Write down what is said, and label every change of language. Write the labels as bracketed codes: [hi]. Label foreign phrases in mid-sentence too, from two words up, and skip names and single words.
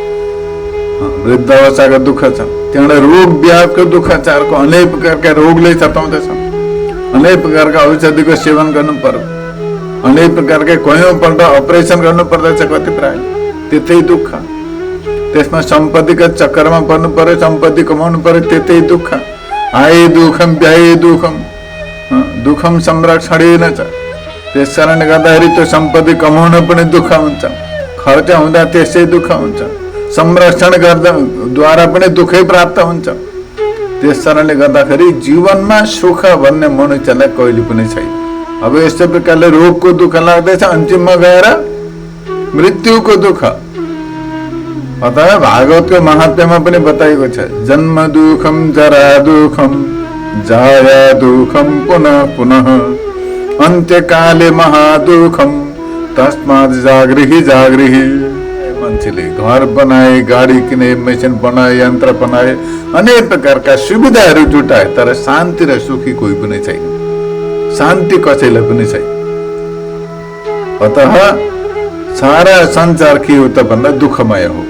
[ne] वृद्ध अवस्थाको दुःख छ, त्यहाँबाट रोग व्याधको दुःख छ, अर्को अनेक प्रकारका रोगले सताउँदछ। अनेक प्रकारका औषधिको सेवन गर्नु पर्यो, अनेक प्रकारका कयौँपल्ट अपरेसन गर्नु पर्दछ कति प्राय, त्यतै दुःख। त्यसमा सम्पत्तिको चक्करमा पर्नु पर्यो, सम्पत्ति कमाउनु पर्यो, त्यतै दुःख। [sa] आए दुःखम व्याए दुःखम, दुःखम संरक्षणेन छ। [ne] त्यस कारणले गर्दाखेरि त्यो सम्पत्ति कमाउन पनि दुःख हुन्छ, खर्च हुँदा त्यसै दुःख हुन्छ, संरक्षण गर्दाद्वारा पनि दुःखै प्राप्त हुन्छ। त्यस कारणले गर्दाखेरि जीवनमा सुख भन्ने मनुष्यलाई कहिले पनि छैन। अब यस्तै प्रकारले रोगको दुःख लाग्दैछ, अन्तिममा गएर मृत्युको दुःख। अतः भागवतको महात्म्यमा पनि बताइएको छ, [sa] जन्म दुःखम जरा दुःखम जाया दुःखम पुनः पुनः अन्त्यकाले महादुःखम तस्मात् जागृहि जागृहि। [ne] मान्छेले घर बनाए, गाडी किने, मेसिन बनाए, यन्त्र बनाए, अनेक प्रकारका सुविधाहरू जुटाए, तर शान्ति र सुखी कोही पनि छैन, शान्ति कसैलाई पनि छैन। अतः सारा संसार के हो त भन्दा दुःखमय हो।